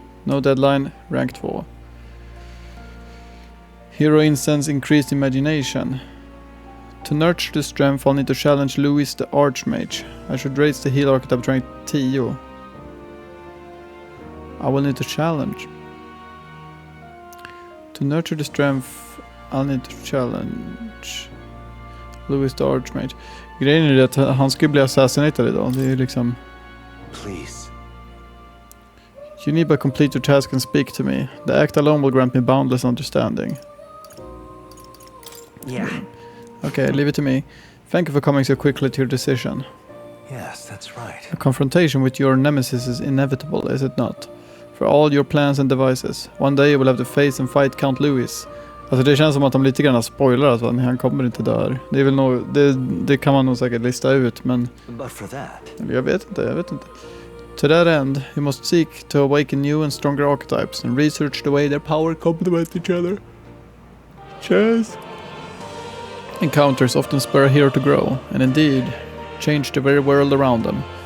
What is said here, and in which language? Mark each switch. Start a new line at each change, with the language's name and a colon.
English: No deadline, rank 2. Hero incense increased imagination. To nurture the strength, I'll need to challenge Louis the Archmage. I should raise the heal archetype to rank 10. I will need to challenge. To nurture the strength, I'll need to challenge Louis the Archmage.
Swedish: Grejen är att han ska bli assassinated idag. Det är liksom...
English: Please. You need but complete your task and speak to me. The act alone will grant me boundless understanding. Yeah. Okay, leave it to me. Thank you for coming so quickly to your decision. Yes, that's right. A confrontation with your nemesis is inevitable, is it not? For all your plans and devices. One day you will have to face and fight Count Louis.
Swedish: Alltså det känns som att de lite grann spoilar att han kommer inte där. Det är väl nog, det kan man nog säkert lista ut, men...
English: But for that.
Swedish: Jag vet inte.
English: To that end, you must seek to awaken new and stronger archetypes and research the way their power complement each other. Cheers! Encounters often spur a hero to grow, and indeed, change the very world around them.